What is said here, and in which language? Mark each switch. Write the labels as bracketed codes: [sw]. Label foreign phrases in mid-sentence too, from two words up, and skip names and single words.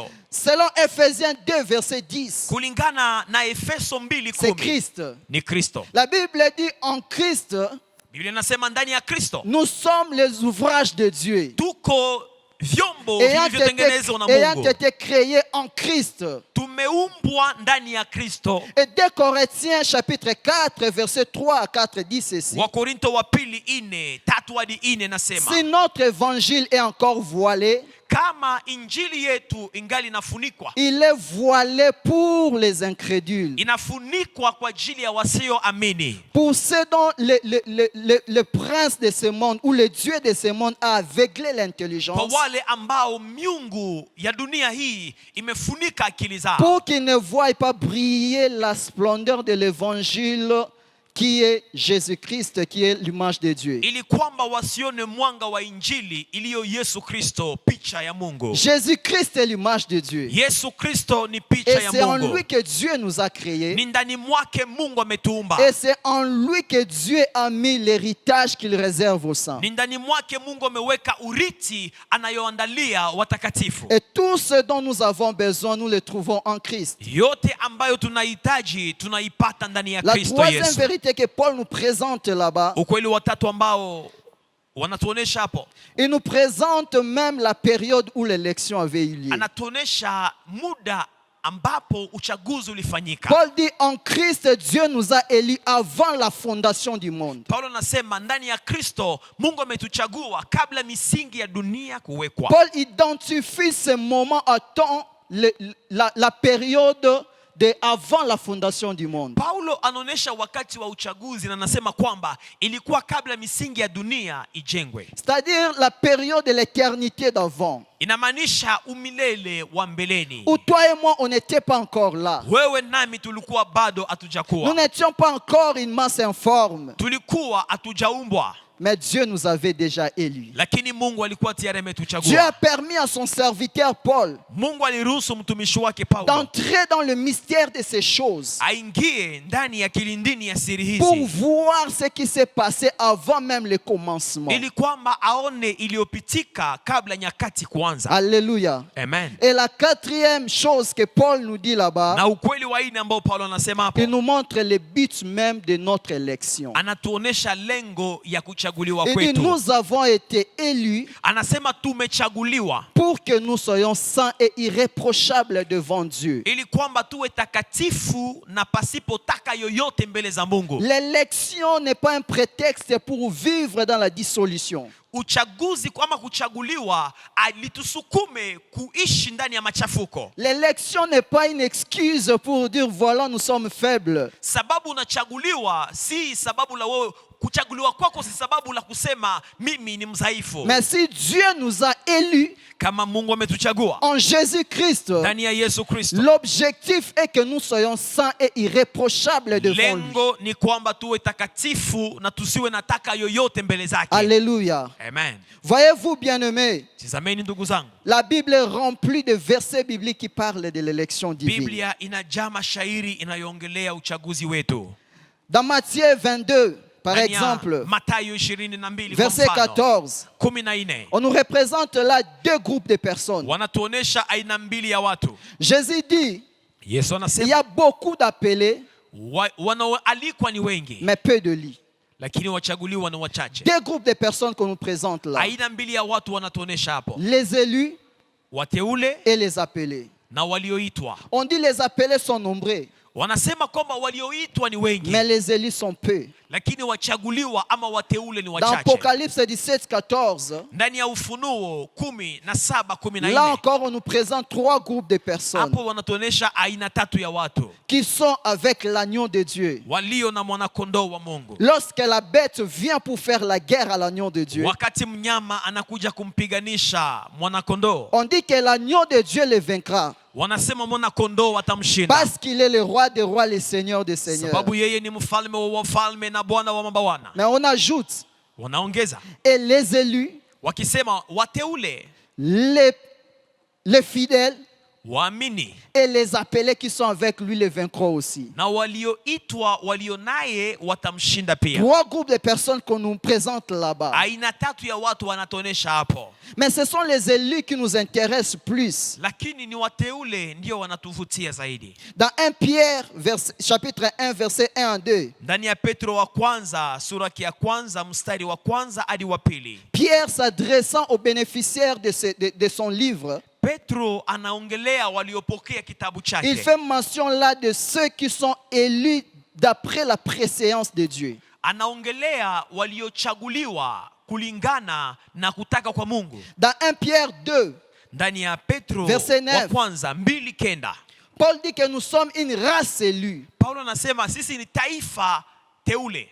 [fr] selon Ephésiens 2, verset 10, [sw] kulingana na Efeso [fr] c'est 2:10, Christ. [sw] ni Kristo. [fr] La Bible dit en Christ, [sw] Biblia inasema ndani ya Kristo [fr] nous sommes les ouvrages de Dieu, [sw] tuko vyombo [fr] ayant [sw] vilivyotengenezwa na Mungu. [fr] été créés en Christ. [sw] Tumeumbwa ndani ya Kristo. [fr] Et 2 Corinthiens chapitre 4, verset 3 à 4 dit ceci. [sw] Wakorinto wa pili 4:3-4 nasema, [fr] Si notre évangile est encore voilé, [sw] kama injili yetu ingali inafunikwa, [fr] il est voilé pour les incrédules, [sw] inafunikwa kwa ajili ya wasioamini, [fr] pour ceux dont le prince de ce monde ou le Dieu de ce monde a aveuglé l'intelligence, [sw] kwa wale ambao miungu ya dunia hii imefunika akili zao, [fr] pour qu'ils ne voient pas briller la splendeur de l'évangile qui est Jésus-Christ, qui est l'image de Dieu. [sw] ili kwamba wasione mwanga wa injili iliyo Yesu Kristo, picha ya Mungu. [fr] Jésus-Christ est l'image de Dieu. [sw] Yesu Kristo ni [fr] Et [sw] picha ya [fr] c'est en [sw] Mungu. [fr] lui que Dieu nous a créés. [sw] Ni ndani mwake Mungu ametuumba. [fr] Et c'est en lui que Dieu a mis l'héritage qu'il réserve aux saints. [sw] Ni ndani mwake Mungu ameweka urithi anayoandalia watakatifu. [fr] Et tout ce dont nous avons besoin, nous le trouvons en Christ. [sw] Yote ambayo tunahitaji tunaipata ndani ya [fr] La [sw] Kristo [fr] troisième [sw] Yesu. [fr] vérité que Paul nous présente là-bas, [sw] Ukweli watatu ambao wanatuonesha hapo, [fr] il nous présente même la période où l'élection avait eu lieu. [sw] anatuonesha muda ambapo uchaguzi ulifanyika. [fr] Paul dit en Christ, Dieu nous a élus avant la fondation du monde. [sw] Paulo anasema ndani ya Kristo Mungu ametuchagua kabla misingi ya dunia kuwekwa. [fr] Paul identifie ce moment à temps la période de avant la fondation du monde. [sw] Paulo anaonesha wakati wa uchaguzi na anasema kwamba ilikuwa kabla misingi ya dunia ijengwe. [fr] C'est-à-dire la période de l'éternité d'avant. [sw] Inamaanisha umilele wa mbeleni. [fr] Où toi et moi, on n'était pas encore là. [sw] Wewe nami tulikuwa bado [fr] Nous [sw] hatujakuwa. [fr] n'étions pas encore une masse informe. [sw] Tulikuwa hatujaumbwa. [fr] Mais Dieu nous avait déjà élus. [sw] Lakini Mungu alikuwa tayari [fr] Dieu a [sw] ametuchagua. [fr] permis à son serviteur Paul [sw] Mungu aliruhusu mtumishi wake Paulo [fr] d'entrer dans le mystère de ces choses [sw] aingie ndani ya kilindini ya siri [fr] pour [sw] hizi [fr] voir ce qui s'est passé avant même le commencement. [sw] ili kwamba aone iliyopitika kabla nyakati kuanza. [fr] Alléluia. [sw] Amen. [fr] Et la quatrième chose que Paul nous dit là-bas, [sw] Na ukweli wa nne ambao Paulo anasema hapo, [fr] il nous montre le but même de notre élection. [sw] anatuonesha lengo ya kuchaguliwa [fr] Il dit, [sw] kwetu. [fr] nous avons été élus [sw] Anasema tumechaguliwa [fr] pour que nous soyons saints et irréprochables devant Dieu. [sw] ili kwamba tuwe takatifu na pasipo taka yoyote mbele za Mungu. [fr] L'élection n'est pas un prétexte pour vivre dans la dissolution. [sw] Uchaguzi ama kuchaguliwa alitusukume kuishi ndani ya machafuko. [fr] L'élection n'est pas une excuse pour dire voilà, nous sommes faibles. [sw] Sababu unachaguliwa si sababu la wewe kuchaguliwa kwako si sababu la kusema mimi ni mdhaifu. [fr] Mais si Dieu nous a élus [sw] Kama Mungu ametuchagua [fr] en Jésus-Christ, [sw] ndani ya Yesu Kristo, [fr] l'objectif est que nous soyons saints et irréprochables devant lui. [sw] lengo ni kwamba tuwe takatifu na tusiwe na taka yoyote mbele zake. [fr] Alléluia. [sw] Amen. [fr] Voyez-vous, bien-aimés, [sw] Tazameni ndugu zangu, [fr] la Bible est remplie de versets bibliques qui parlent de l'élection divine. [sw] Biblia inajaa mashairi inayoongelea uchaguzi wetu. [fr] Dans Matthieu 22, par [sw] Ndani ya [fr] exemple, [sw] Mathayo 22 kwa [fr] verset [sw] mfano, [fr] 14, [sw] 14, [fr] on nous représente là deux groupes de personnes. [sw] wanatuonesha aina mbili ya watu. [fr] Jésus dit, [sw] Yesu [fr] il y [sw] anasema [fr] a beaucoup d'appelés, [sw] wanaoalikwa ni wengi, [fr] mais peu de lits. [sw] lakini wachaguliwa ni wachache. [fr] Deux groupes de personnes qu'on nous présente là. [sw] Aina mbili ya watu wanatuonesha hapo, [fr] Les élus [sw] wateule [fr] et les appelés. [sw] na walioitwa. [fr] On dit les appelés sont nombreux, [sw] Wanasema kwamba walioitwa ni wengi, [fr] mais les élus sont peu. [sw] lakini wachaguliwa ama wateule ni [fr] Dans [sw] wachache. [fr] Apocalypse 17, 14, [sw] Ndani ya Ufunuo 17, [fr] là [sw] 14, [fr] encore on nous présente trois groupes de personnes [sw] hapo wanatuonesha aina tatu ya watu [fr] qui sont avec l'agneau de Dieu. [sw] walio na mwanakondoo wa Mungu. [fr] Lorsque la bête vient pour faire la guerre à l'agneau de Dieu, [sw] Wakati mnyama anakuja kumpiganisha mwanakondoo, [fr] on dit que l'agneau de Dieu le vaincra [sw] wanasema mwanakondoo atamshinda, [fr] parce qu'il est le roi des rois, le seigneur des seigneurs. [sw] sababu yeye ni mfalme wa wafalme na bwana wa mabawana. [fr] Mais on ajoute, [sw] Wanaongeza [fr] et les élus, [sw] wakisema wateule, [fr] les fidèles [sw] waamini [fr] et les appelés qui sont avec lui le vaincront aussi. [sw] na walioitwa walio naye watamshinda pia. [fr] Trois groupes de personnes qu'on nous présente là-bas. [sw] Aina tatu ya watu wanatuonesha hapo, [fr] Mais ce sont les élus qui nous intéressent plus. [sw] lakini ni wateule ndio wanatuvutia zaidi. [fr] Dans 1 Pierre, chapitre 1, verset 1 à 2, [sw] Ndani ya Petro wa kwanza sura ya kwanza mstari wa kwanza hadi wa pili, [fr] Pierre s'adressant aux bénéficiaires de son livre, [sw] Petro anaongelea waliopokea kitabu [fr] il [sw] chake. [fr] fait mention là de ceux qui sont élus d'après la préséance de Dieu. [sw] Anaongelea waliochaguliwa kulingana na kutaka kwa Mungu. [fr] Dans 1 Pierre 2, [sw] Ndani ya Petro [fr] Verset [sw] wa [fr] 9. [sw] kwanza 2:9, [fr] Paul dit que nous sommes une race élue, [sw] Paulo anasema sisi ni taifa teule,